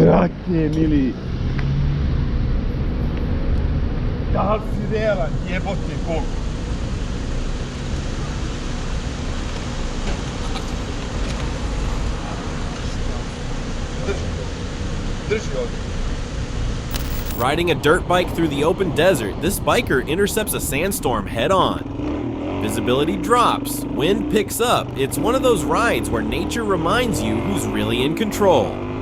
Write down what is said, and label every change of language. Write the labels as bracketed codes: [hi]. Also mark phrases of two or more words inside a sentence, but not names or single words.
[sr] Brate, mili. Da li si realan, jebote Bogo? Drži ovdje. [en] Riding a dirt bike through the open desert, this biker intercepts a sandstorm head-on. Visibility drops, wind picks up. It's one of those rides where nature reminds you who's really in control.